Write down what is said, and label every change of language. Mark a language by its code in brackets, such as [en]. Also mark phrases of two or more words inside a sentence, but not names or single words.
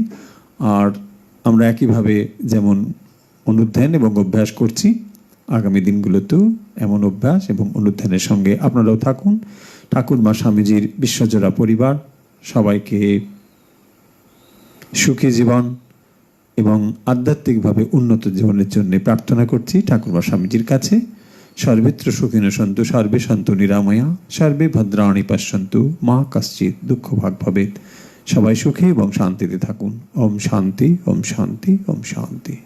[bn] আর আমরা একইভাবে যেমন অনুধ্যান এবং অভ্যাস করছি, আগামী দিনগুলোতেও এমন অভ্যাস এবং অনুধ্যানের সঙ্গে আপনারাও থাকুন। ঠাকুরমা স্বামীজির বিশ্বজোড়া পরিবার সবাইকে সুখী জীবন এবং আধ্যাত্মিকভাবে উন্নত জীবনের জন্য প্রার্থনা করছি ঠাকুরমা স্বামীজির কাছে। [sa] সর্বত্র সুখিনো সন্তু, সর্বে সন্তু নিরাময়া, সর্বে ভদ্রাণি পশ্যন্তু, মা কশ্চিৎ দুঃখ ভাগ ভবেৎ। [bn] সবাই সুখে এবং শান্তিতে থাকুন। [sa] ওম শান্তি, ওম শান্তি, ওম শান্তি।